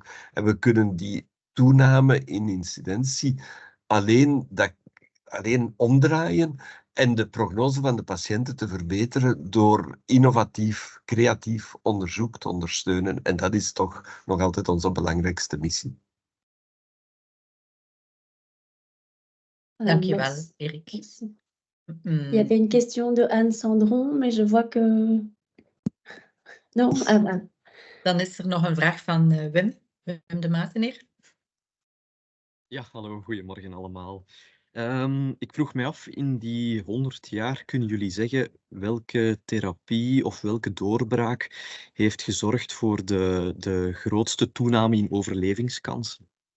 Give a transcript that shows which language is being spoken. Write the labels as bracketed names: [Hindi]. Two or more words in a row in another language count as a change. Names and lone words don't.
[Dutch] En we kunnen die toename in incidentie alleen omdraaien en de prognose van de patiënten te verbeteren door innovatief, creatief onderzoek te ondersteunen. En dat is toch nog altijd onze belangrijkste missie. Dankjewel, Erik. [French] Il y avait une question de Anne Sandron, mais je vois que... Non, [Dutch] Dan is er nog een vraag van Wim de Mateneer. Ja, hallo, goedemorgen allemaal. Ik vroeg mij af, in die 100 jaar kunnen jullie zeggen welke therapie of welke doorbraak heeft gezorgd voor de grootste toename in overlevingskansen?